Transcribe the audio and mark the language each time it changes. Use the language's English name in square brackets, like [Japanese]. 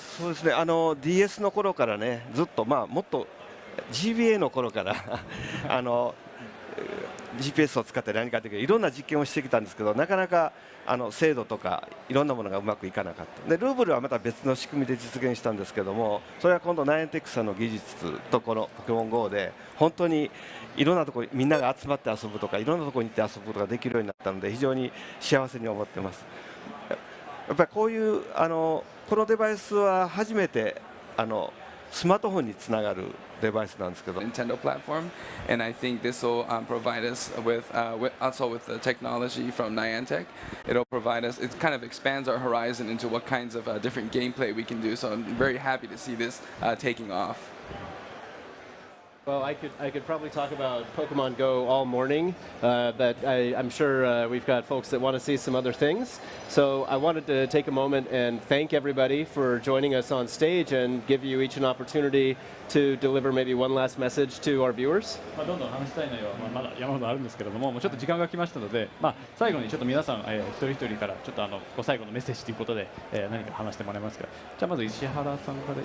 [Japanese] そうですね、DS の頃からね、ずっともっと GBA の頃からGPS を使って何かといういろんな実験をしてきたんですけど、なかなか精度とかいろんなものがうまくいかなかった。でルーブルはまた別の仕組みで実現したんですけども、それは今度ナイアンテックさんの技術とこのポケモン GO で本当にいろんなところにみんなが集まって遊ぶとかいろんなところに行って遊ぶことができるようになったので非常に幸せに思ってます。やっぱりこういうこのデバイスは初めてスマートフォンにつながるデバイスなんですけど。 [English] Nintendo platform, and I think this will provide us with also with the technology from Niantic. It'll provide us. It kind of expands our horizon into what kinds of different gameplay we can do. So I'm very happy to see this taking off. Well, I could probably talk about Pokemon Go all morning, but I'm sure we've got folks that want to see some other things. So I wanted to take a moment and thank everybody for joining us on stage and give you each an opportunity to deliver maybe one last message to our viewers. [Japanese] どんどん話したい内容はまだ山ほどあるんですけれども、ちょっと時間が来ましたので、最後にちょっと皆さん、一人一人からちょっと最後のメッセージということで、何か話してもらえますか。じゃあまず石原さんから。